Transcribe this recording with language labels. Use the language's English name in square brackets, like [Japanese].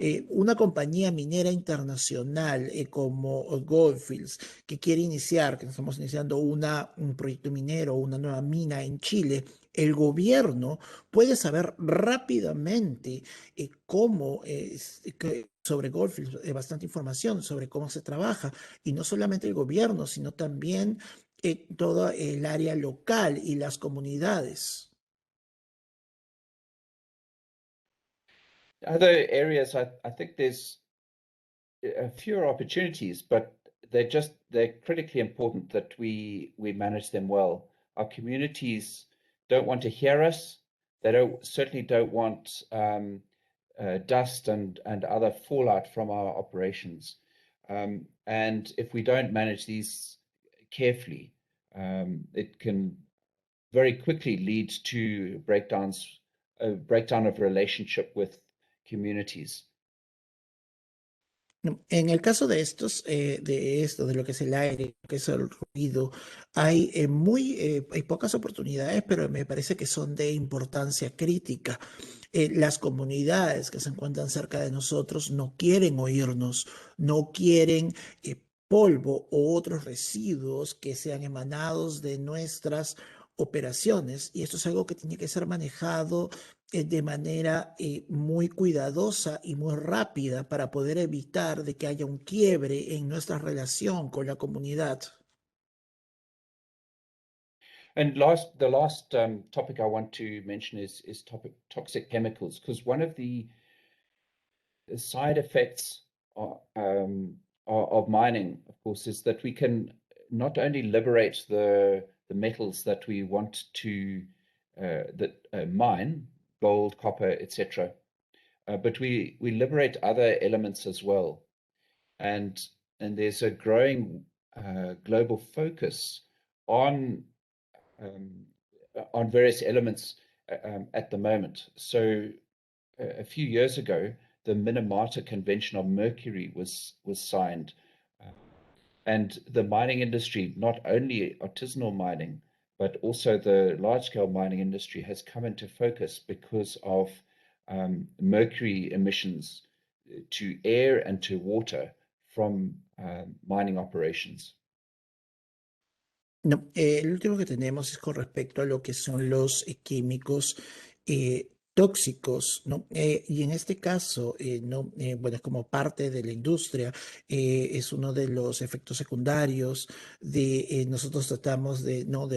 [Spanish] Una compañía minera internacional como Goldfields, que quiere iniciar, que estamos iniciando un proyecto minero, una nueva mina en Chile, el gobierno puede saber rápidamente cómo sobre Goldfields, bastante información sobre cómo se trabaja, y no solamente el gobierno, sino también todo el área local y las comunidades. [English] Other areas, I think there's fewer opportunities, but they're critically important that we manage them well. Our communities don't want to hear us. They certainly don't want dust and other fallout from our operations. And if we don't manage these carefully, it can very quickly lead to a breakdown of relationship with communities. [Spanish] No, en el caso de de lo que es el aire, lo que es el ruido, hay pocas oportunidades, pero me parece que son de importancia crítica. Las comunidades que se encuentran cerca de nosotros no quieren oírnos, no quieren polvo o otros residuos que sean emanados de nuestras operaciones. Y esto es algo que tiene que ser manejado de manera muy cuidadosa y muy rápida para poder evitar de que haya un quiebre en nuestra relación con la comunidad. [English] And the last topic I want to mention is toxic chemicals, because one of the side effects of mining, of course, is that we can not only liberate the metals that we want to mine, gold, copper, etc., but we liberate other elements as well. And there's a growing global focus on various elements at the moment. So a few years ago, the Minamata Convention on Mercury was signed, and the mining industry, not only artisanal mining, but also the large-scale mining industry, has come into focus because of mercury emissions to air and to water from mining operations. [Spanish] No, el último que tenemos es con respecto a lo que son los químicos tóxicos, ¿no? Y en este caso, no, bueno, como parte de la industria, es uno de los efectos secundarios nosotros tratamos ¿no?